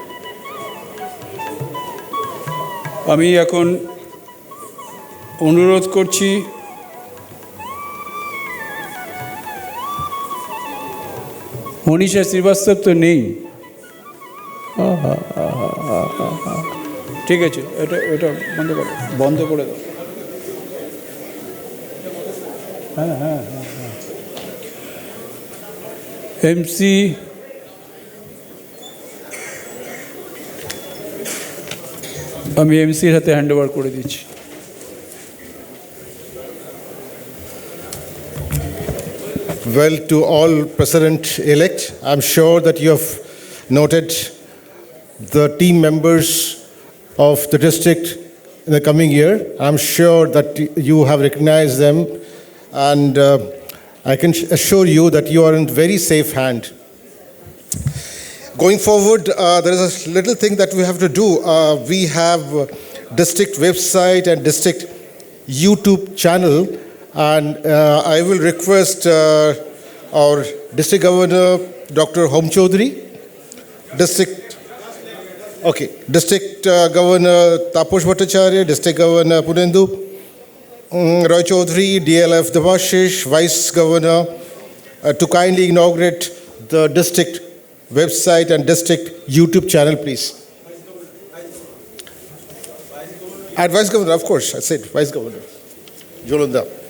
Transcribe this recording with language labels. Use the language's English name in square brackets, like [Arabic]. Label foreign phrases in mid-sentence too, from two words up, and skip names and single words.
[Bangla] আমি এখন অনুরোধ করছি মনীষা শ্রীবাস্তব তো নেই, ঠিক আছে, এটা বন্ধ করে দাও। হ্যাঁ, এমসি আমি এমসির হাতে [English] hand over [Bangla] করে দিচ্ছি। [English] Well, to all President-elect, I'm sure that you have noted the team members of the district in the coming year. I'm sure that you have recognized them, and I can assure you that you are in very safe hand. Going forward, there is a little thing that we have to do. We have district website and district YouTube channel, and I will request our District Governor Dr. Hom Chaudhary, District Governor Taposh Bhattacharya, District Governor Punendu Roy Chaudhary, DLF Devashish, Vice Governor, to kindly inaugurate the district website and district YouTube channel, please. And Vice Governor, of course, I said Vice Governor Jolanda.